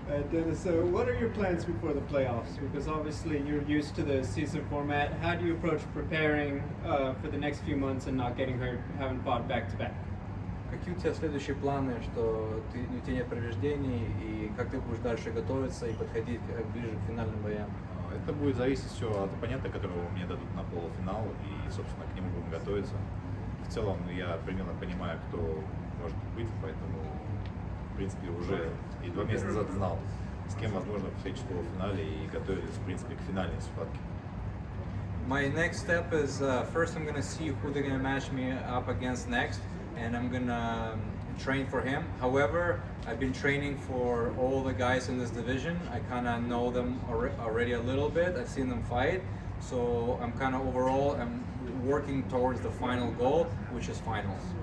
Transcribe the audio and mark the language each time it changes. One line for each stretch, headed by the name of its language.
English: Dennis, so what are your plans before the playoffs? Because obviously you're used to the season format. How do you approach preparing for the next few months and not getting hurt, having fought back to back?
Russian: Какие у тебя следующие планы, что у тебя нет повреждений, и как ты будешь дальше готовиться и подходить ближе к финальным боям? Это будет зависеть все от оппонента, которого мне дадут на полуфинал, и, собственно, к нему будем готовиться. В целом, я примерно понимаю, кто может быть, поэтому, в принципе, уже и 2 месяца назад знал, с кем возможно встретить в полуфинале, и готовились, в принципе, к финальной схватке.
English: My next step is first I'm gonna see who they're gonna match me up against next, and I'm gonna train for him. However, I've been training for all the guys in this division. I kind of know them already a little bit. I've seen them fight, so I'm kind of overall I'm working towards the final goal, which is finals.